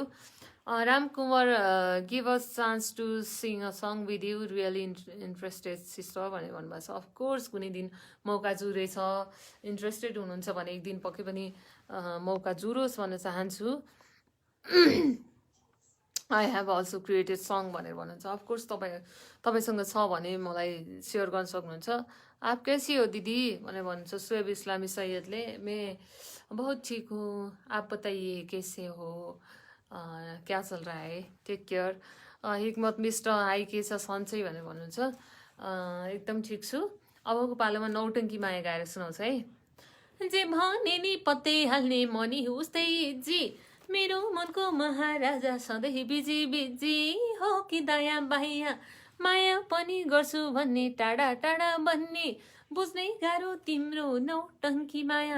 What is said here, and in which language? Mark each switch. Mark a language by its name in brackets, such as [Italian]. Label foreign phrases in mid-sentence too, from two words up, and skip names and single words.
[English] Ramkumar give us chance to sing a song with you, really interested sister [Nepali] भनेर भन्नुभएको छ। अफकोर्स कुनै दिन मौका जुरेछ, इन्ट्रेस्टेड हुनुहुन्छ भने एक दिन पक्कै पनि मौका जुरोस् भन्न चाहन्छु। [English] I have also created song [Nepali] भनेर भन्नुहुन्छ। अफकोर्स तपाईँसँग छ भने मलाई सेयर गर्न सक्नुहुन्छ। [Hindi] आप कैसी हो दिदी [Nepali] भनेर भन्नुहुन्छ सुएब इस्लामी सैयदले। [Hindi] मैं बहुत ठीक हूँ, आप बताइए कैसे हो, क्या चल रहा है, [English] take care. [Nepali] हिकमत [English] mister hi [Nepali] के छ सन्चै भनेर भन्नुहुन्छ। एकदम ठिक छु। अबको पालोमा नौटङ्की माया गाएर सुनाउँछ है। जे भने नि पत्तै हाल्ने मनी उस्तै जी, मेरो मनको महाराजा सधैँ बिजी बिजी हो कि दया बाया, माया पनि गर्छु भन्ने टाढा टाढा भन्ने, बुझ्नै गाह्रो तिम्रो नौटङ्की माया।